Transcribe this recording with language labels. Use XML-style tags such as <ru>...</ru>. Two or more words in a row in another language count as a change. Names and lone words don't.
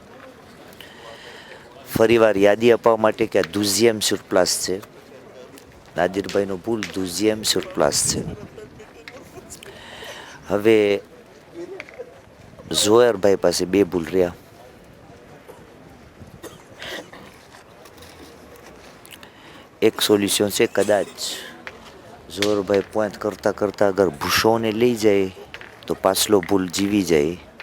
<gu>ફરીવાર યાદી અપાવવા માટે કે આ</gu> <fr>12e sur place</fr> <gu>છે. નાદિરભાઈનો ભૂલ</gu> <fr>12e sur place</fr> <gu>છે. હવે ઝોયરભાઈ પાસે 2 ભૂલ રહ્યા. એક સોલ્યુશન છે, કદાચ ઝોયરભાઈ પોઈન્ટ કરતા કરતા અગર ભૂસોને લઈ જાય તો પાછલો ભૂલ જીવી જાય.</gu>